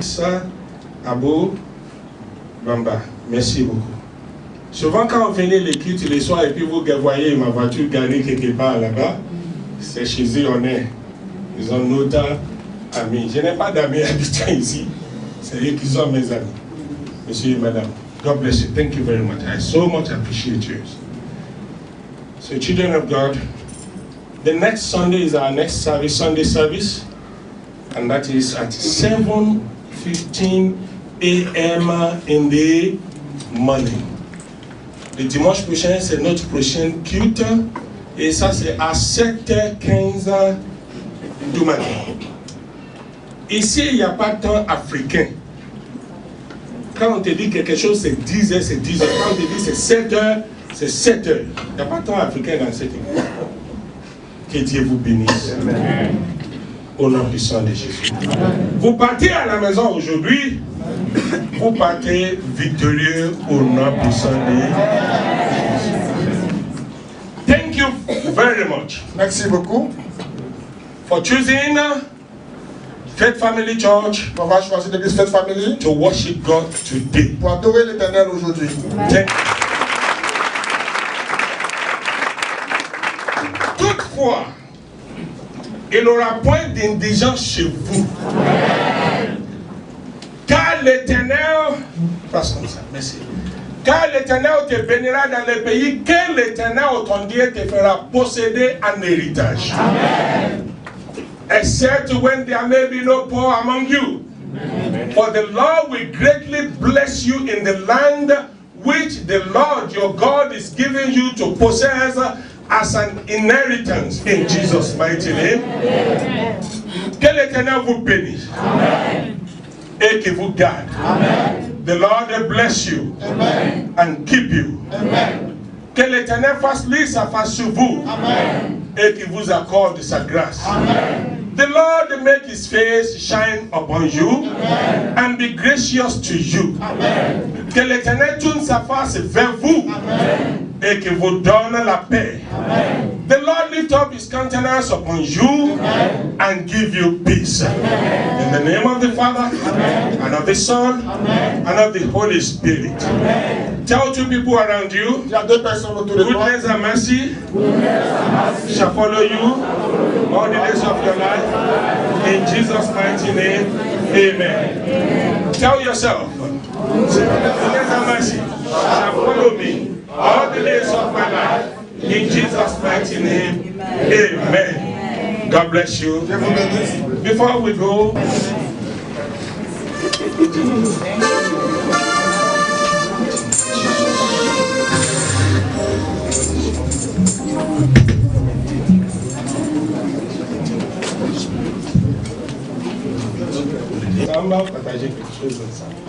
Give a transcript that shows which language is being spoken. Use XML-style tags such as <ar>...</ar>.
<fr>Ça, Abo Bamba, merci beaucoup. Souvent quand on venait les cultes les soirs et puis vous voyez ma voiture garée quelque part là-bas, c'est chez eux on est. Ils ont notre amis. Je n'ai pas d'amis habitants ici. C'est eux qui sont mes amis.</fr> <en>Monsieur et madame, God bless you. Thank you very much. I so much appreciate you. So children of God, the next Sunday is our next service, Sunday service. And that is at 7:15 a.m. in the morning.</en> <fr>Le dimanche prochain, c'est notre prochaine culte. Et ça, c'est à 7h15 du matin. Ici, il n'y a pas de temps africain. Quand on te dit quelque chose, c'est 10h, c'est 10h. Quand on te dit c'est 7h, c'est 7h. Il n'y a pas de temps africain dans cette église. Que Dieu vous bénisse. Amen. Au nom puissant de Jésus. Amen. Vous partez à la maison aujourd'hui, vous partez victorieux au nom puissant de Jésus.</fr> <en>Thank you very much.</en> <fr>Merci beaucoup.</fr> <en>For choosing Faith Family Church</en> <fr>On va choisir l'église Faith Family</fr> <en>to worship God today.</en> <fr>pour adorer l'Éternel aujourd'hui. Toutefois, il n'aura point d'indigence chez vous. Amen. Car l'Éternel, passe comme ça, merci. Car l'Éternel te bénira dans le pays que l'Éternel, ton Dieu, te fera posséder en héritage. Amen.</fr> <en>Except when there may be no poor among you. Amen. For the Lord will greatly bless you in the land which the Lord your God is giving you to possess as an inheritance in Jesus' mighty name. Amen.</en> <fr>Que l'Éternel vous bénisse. Amen. Et qu'il vous garde. Amen.</fr> <en>The Lord bless you. Amen. And keep you. Amen.</en> <fr>Que l'Éternel fasse lui sa face sur vous. Amen. Et qu'il vous accorde sa grâce. Amen.</fr> <en>The Lord make his face shine upon you. Amen. And be gracious to you. Amen.</en> <fr>Que l'Éternel tourne sa face vers vous. Amen. Et qu'il vous donne la paix. Amen.</fr> <en>The Lord lift up his countenance upon you. Amen. And give you peace. Amen. In the name of the Father, amen, and of the Son, amen, and of the Holy Spirit. Amen. Tell two people around you, goodness and mercy shall follow you all the days of your life. In Jesus' mighty name, amen. Amen. Tell yourself, goodness and mercy shall follow me all the days of my life. In Jesus' mighty name, amen. God bless you. Before we go,</en> <fr>on va partager quelque chose comme ça.</fr>